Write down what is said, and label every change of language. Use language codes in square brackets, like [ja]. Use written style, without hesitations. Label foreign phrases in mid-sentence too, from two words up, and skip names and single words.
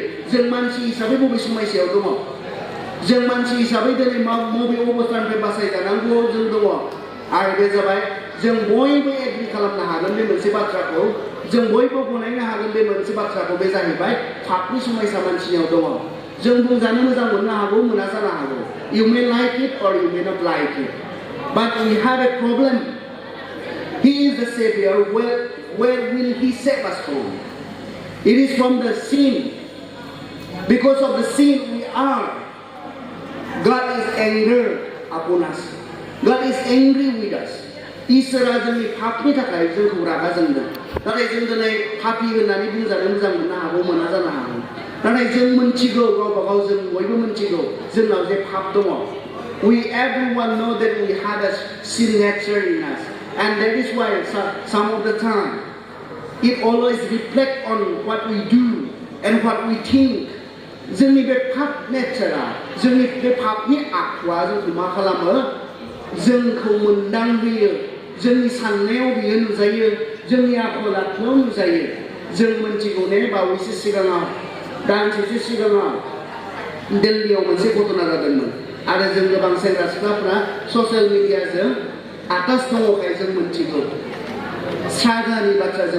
[brx] जों मानसि हिसाबै बबे समस्यायाव दङ? जों मानसि हिसाबै दिनै बबे अबस्थानिफ्राय बासायजानांगौ जों दङ? आरो बे जाबाय, जों बयबो एग्रि खालामनो हागोन बे मोनसे बाथ्राखौ, जों बयबो गनायनो हागोन बे मोनसे बाथ्राखौ, बे जाहैबाय पापनि समस्या मानसिनियाव दङ। जों बुंजानो मोजां मोननो हागौ, मोना जानो हागौ। [en] You may like it or you may not like it. But we have a problem. He is the Savior. Where will he save us from? It is from the sin. Because of the sin we are. God is angry upon us. God is angry with us. [brx] इसोरा जोंनि पापनि थाखाय जोंखौ रागा जोंदों नाथाय जों दिनै पापी होननानै बुंजानो मोजां मोननो हागौ मोना जानो हागौ नाथाय जों मोनथिगौ गावबा गाव जों बयबो मोनथिगौ जोंनाव जे पाप दङ [en] we everyone know that we had a sin nature in us and that is why some of the time it always reflect on what we do and what we think [brx] जोंनि बे पाप नेचारा जोंनि बे पापनि आखुआ जोंखौ मा खालामो जोंखौ मोनदांहोयो जोंनि साननायाव बियो नुजायो जोंनि आखल आखुआव नुजायो जों मोनथिगौ ने बावैसो सिगाङाव दानसेसो सिगाङाव दिल्लीयाव मोनसे घटना जादोंमोन आरो जों गोबां सेंग्रा सिख्लाफ्रा ससियेल मिडियाजों आकाश दङखाय जों मोनथिगौ श्राद्धानि बाथ्रा जों